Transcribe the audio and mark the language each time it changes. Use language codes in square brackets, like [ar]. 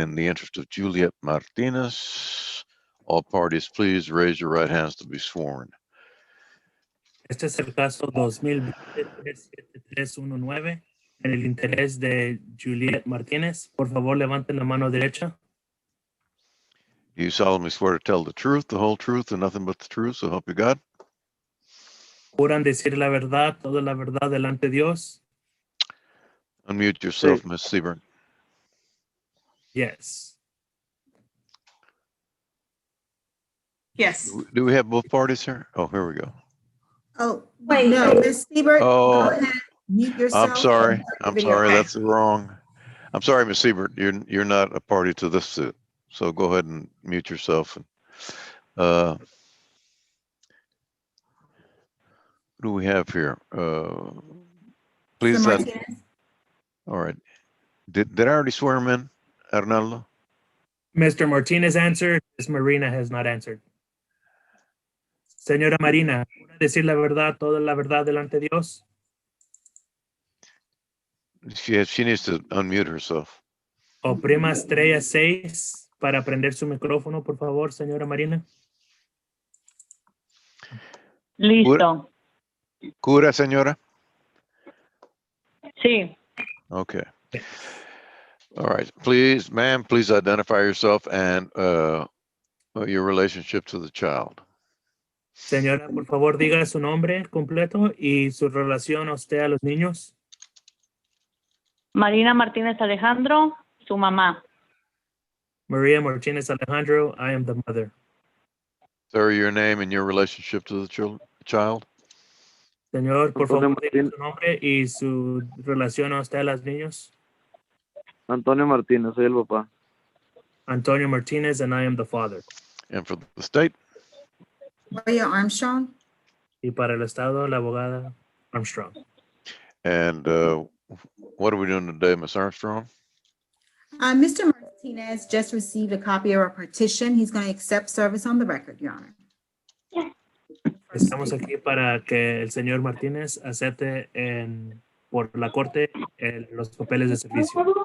[en] In the interest of Juliet Martinez, all parties, please raise your right hands to be sworn. [es] Este es el caso 2020-37319 en el interés de Juliet Martínez. Por favor, levanten la mano derecha. [en] Do you solemnly swear to tell the truth, the whole truth, and nothing but the truth, so help you God? [es] ¿Juran decir la verdad, toda la verdad delante de Dios? [en] Unmute yourself, [es] Sí. [en] Ms. Seaburn. Yes. Yes. Do we have both parties here? Oh, here we go. Oh, Wait. no, Ms. Siebert, Oh. go ahead, mute yourself. I'm sorry. and I'm video. sorry. Okay. That's the wrong. I'm sorry, Ms. Siebert. You're not a party to this suit. So go ahead and mute yourself. Who do we have here? Please. Mr. Martinez. All right. Did I already swear him in, Arnaldo? Mr. Martinez answered. Ms. Marina has not answered. [es] Señora Marina, ¿jura decir la verdad, toda la verdad delante de Dios? [en] She needs to unmute herself. [es] Oprima estrella 6 para prender su micrófono, por favor, señora Marina. Listo. Cura, señora? Sí. [en] Okay. All right. Please, ma'am, please identify yourself and your relationship to the child. [es] Señora, por favor, diga su nombre completo y su relación a usted a los niños. Marina Martínez Alejandro, su mamá. [en] Maria Martinez Alejandro, I am the mother. Sir, your name and your relationship to the child. [es] Señor, por Antonio favor, diga Martín- su nombre y su relación a usted a los niños. Antonio Martínez, soy el papá. [en] Antonio Martinez, and I am the father. And for the state, Maria Armstrong. [es] Y para el Estado, la abogada Armstrong. [en] and what are we doing today, Ms. Armstrong? Mr. Martinez just received a copy of our petition. He's going to accept service on the record, Your Honor. [es] Estamos aquí para que el señor Martínez acepte por la corte los papeles de servicio.